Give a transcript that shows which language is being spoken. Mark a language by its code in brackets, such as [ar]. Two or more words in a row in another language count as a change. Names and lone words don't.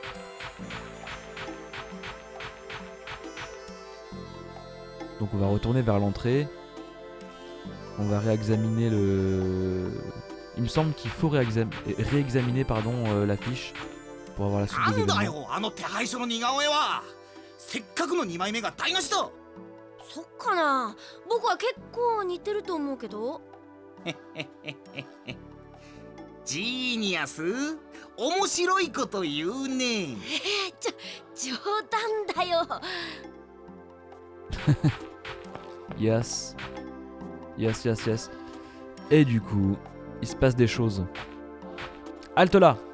[fr] Donc on va retourner vers l'entrée. On va réexaminer le... Il me semble qu'il faut réexaminer la fiche pour avoir la suite des événements. [ja] そっかな。僕は結構似てると思うけど。ジーニアス、面白いこと言うね。冗談だよ。 Yes. [fr] Et du coup, il se passe des choses. Halte là!